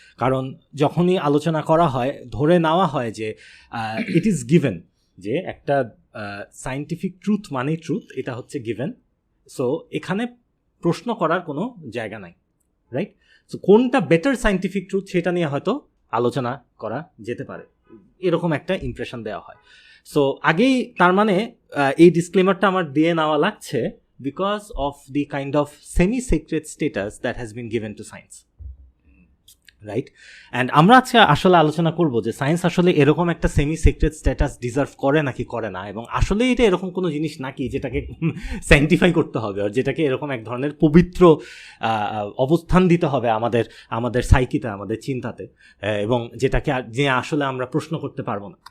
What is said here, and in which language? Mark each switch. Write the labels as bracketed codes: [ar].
[bn] কারণ যখনই আলোচনা করা হয়, ধরে নেওয়া হয় যে ইট ইজ গিভেন, যে একটা সায়েন্টিফিক ট্রুথ মানে ট্রুথ, এটা হচ্ছে গিভেন. সো এখানে প্রশ্ন করার কোনো জায়গা নাই, রাইট? সো কোনটা বেটার সায়েন্টিফিক ট্রুথ সেটা নিয়ে হয়তো আলোচনা করা যেতে পারে, এরকম একটা ইমপ্রেশন দেওয়া হয়. সো আগেই তার মানে এই ডিসক্লেমারটা আমার দিয়ে নেওয়া লাগছে [en] because of the kind of semi-sacred status that has been given to science. [bn] Right and আমরা আজকে আসলে আলোচনা করব যে সায়েন্স আসলে এরকম একটা সেমি সিক্রেট স্ট্যাটাস ডিজার্ভ করে নাকি করে না, এবং আসলে এটা এরকম কোনো জিনিস নাকি যেটাকে সায়েন্টিফাই করতে হবে আর যেটাকে এরকম এক ধরনের পবিত্র অবস্থান দিতে হবে আমাদের সাইকিতে, আমাদের চিন্তাতে, এবং যেটাকে যে আসলে আমরা প্রশ্ন করতে পারবো না।